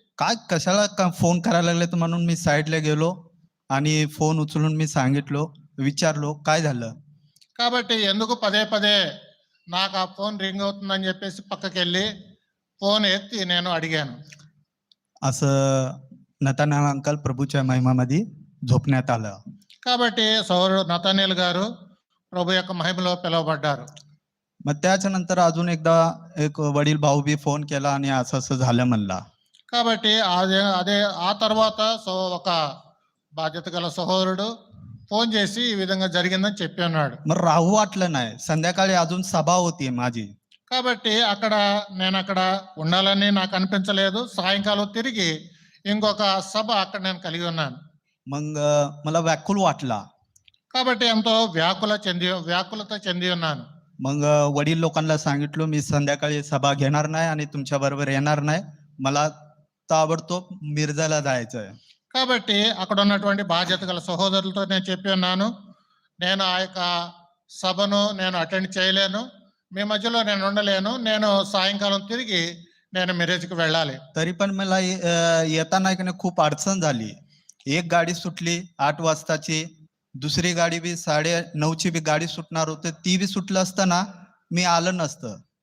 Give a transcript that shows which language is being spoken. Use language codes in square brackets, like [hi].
[mr] काय कशाला फोन करायला लागले तर म्हणून मी साईडला गेलो आणि फोन उचलून मी सांगितलो, विचारलो काय झालं. [te] కాబట్టి ఎందుకు పదే పదే నాకు ఆ ఫోన్ రింగ్ అవుతుందని చెప్పేసి పక్కకి వెళ్ళి ఫోన్ ఎత్తి నేను అడిగాను. [mr] असं नतानिएल अंकल प्रभूच्या महिमामध्ये झोपण्यात आलं. [te] కాబట్టి సహోదరుడు నతానేల్ గారు ప్రభు యొక్క మహిమలో పిలువబడ్డారు. [mr] मग त्याच्यानंतर अजून एकदा एक वडील भाऊ बी फोन केला आणि असं असं झालं म्हणला. [te] కాబట్టి అదే ఆ తర్వాత ఒక బాధ్యత గల సహోదరుడు ఫోన్ చేసి ఈ విధంగా జరిగిందని చెప్పి ఉన్నాడు. [mr] मग राहू वाटलं नाही. संध्याकाळी अजून सभा होती माझी. [te] కాబట్టి నేను అక్కడ ఉండాలని నాకు అనిపించలేదు. సాయంకాలం తిరిగి ఇంకొక సభ అక్కడ నేను కలిగి ఉన్నాను. [mr] मग मला व्याकुळ वाटला. [te] కాబట్టి ఎంతో వ్యాకులత చెంది ఉన్నాను. [mr] मग वडील लोकांना सांगितलं मी संध्याकाळी सभा घेणार नाही आणि तुमच्या बरोबर येणार नाही. मला ताबडतोब मिरजाला जायचंय. [te] కాబట్టి అక్కడ ఉన్నటువంటి బాధ్యత గల సహోదరులతో నేను చెప్పి ఉన్నాను, నేను ఆ యొక్క సభను నేను అటెండ్ చేయలేను, మీ మధ్యలో నేను ఉండలేను, నేను సాయంకాలం తిరిగి నేను మిరేజ్కి వెళ్ళాలి. [mr] तरी पण मला येताना की नाही खूप अडचण झाली. एक गाडी सुटली 8 वाजताची, दुसरी गाडी बी 9:30ची बी गाडी सुटणार होती, ती बी सुटलं असताना मी आलं नसतं.